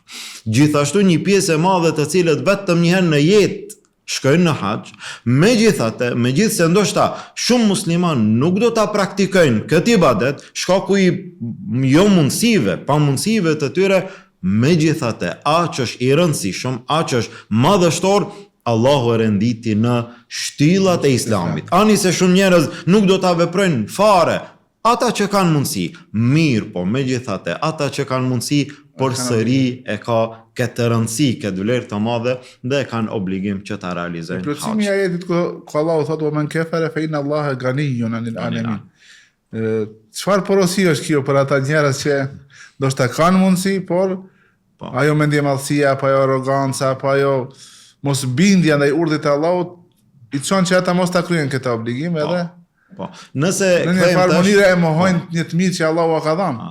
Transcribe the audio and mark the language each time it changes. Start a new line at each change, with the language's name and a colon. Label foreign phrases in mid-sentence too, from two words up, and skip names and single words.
Albanian: Gjithashtu një pjesë e madhe të cilët vetëm një herë në jetë shkojnë në haxh, megjithse ndoshta shumë musliman nuk do ta praktikojnë këtë ibadet, shkaku i jo mundësive, pa mundësive të tyre, megjithatë, aq është i rëndësishëm, aq është madhështor, Allahu e renditi në shtyllat e Islamit. Ani se shumë njerëz nuk do ta veprojnë fare, ata që kanë mundësi, mirë, po megjithatë, ata që kanë mundësi, përsëri e ka këtë rëndësi, këtë vlerë të madhe dhe kanë obligim që ta realizojnë. Plotësimi i ajetit ku Allahu thotë
Arabic: ومن كفر فإن الله غني عن العالمين.
Albanian: Çfarë porosi është kjo për ata njerëz që ndoshta kanë mundësi, por ajo mendje madhësia, apo ajo arroganca, apo ajo mos bindja ndaj urdhit të Allahut i çon që ata mos ta kryejnë këtë obligim edhe. Po. Nëse në një farë mënyrë e mohojnë një të mirë që Allahu ka dhënë.